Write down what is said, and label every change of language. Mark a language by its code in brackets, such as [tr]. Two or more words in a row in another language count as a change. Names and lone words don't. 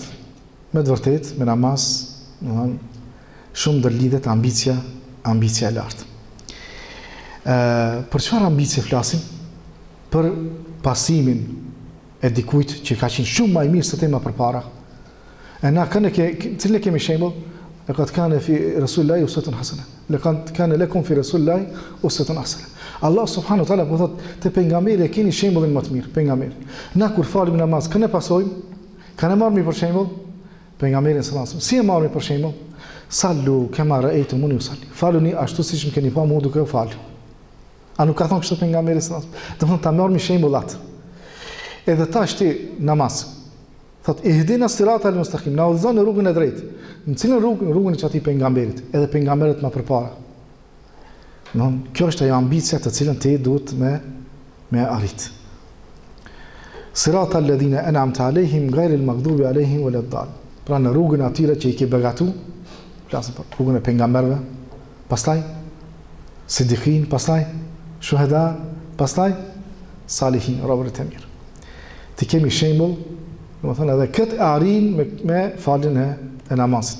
[sq] Me të vërtetë, me namaz, domethënë, shumë ndërlidhet ambicia e lartë. Për çfarë ambicie flasim? Për pasimin e dikujt që ka qenë shumë më i mirë se te më përpara. E na cilën e kemi shembull? [ar] لقد كان في رسول الله أسوة حسنة لقد كان لكم في رسول الله أسوة حسنة. [sq] Allah [ar] سبحانه وتعالى [sq] po thot te pejgamberi e keni shembullin më të mirë, pejgamberi. Na kur falim namaz, këne pasojmë, kanë marrë për shembull pejgamberin [ar] صلى الله عليه وسلم. [sq] Si e marrë për shembull? [ar] صلوا كما رأيتموني أصلي. [sq] Faluni ashtu siç më keni pa mua duke u falur. A nuk ka thonë kështu pejgamberi [ar] صلى الله عليه وسلم? [sq] Do të thonë ta marrë shembull atë. Edhe tash ti namaz. Thot [ar] اهدنا الصراط المستقيم, [sq] na udhëzon në rrugën e drejtë. Në cilën rrugën? Rrugën e çatij pejgamberit, edhe pejgamberët më përpara. Kjo është ajo ambicia të cilën ti duhet me arrit. [ar] صراط الذين أنعمت عليهم غير المغضوب عليهم ولا الضالين. [sq] Pra në rrugën atyre që i ke begatu, flasëm për rrugën e pejgamberëve, pastaj siddiqin, pastaj shuhada, pastaj salihin, robërit e mirë. Ti kemi shembull, domethënë edhe këtë arrin me faljen e namazit.